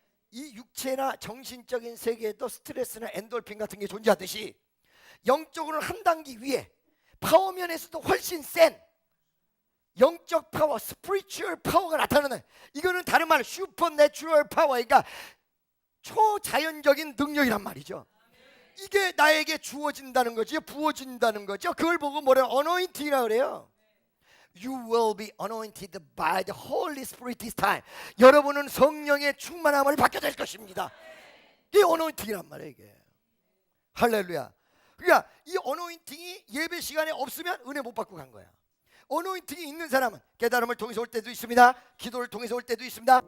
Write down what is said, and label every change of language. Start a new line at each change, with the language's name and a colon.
Korean: 이 육체나 정신적인 세계에도 스트레스나 엔돌핀 같은 게 존재하듯이 영적으로는 한 단계 위에 파워면에서도 훨씬 센 영적 파워, 스피리추얼 파워가 나타나는, 이거는 다른 말로 슈퍼내추럴 파워, 그러니까 초자연적인 능력이란 말이죠. 이게 나에게 주어진다는 거죠. 부어진다는 거죠. 그걸 보고 뭐래요? 어노인팅이라고 그래요.
English: You will be anointed by the Holy Spirit this time.
Korean: 여러분은 성령의 충만함을 받게 될 것입니다. 이게 어노인팅이란 말이에요. 이게. 할렐루야. 그러니까 이 어노인팅이 예배 시간에 없으면 은혜 못 받고 간 거야. 어노인팅이 있는 사람은 깨달음을 통해서 올 때도 있습니다. 기도를 통해서 올 때도 있습니다.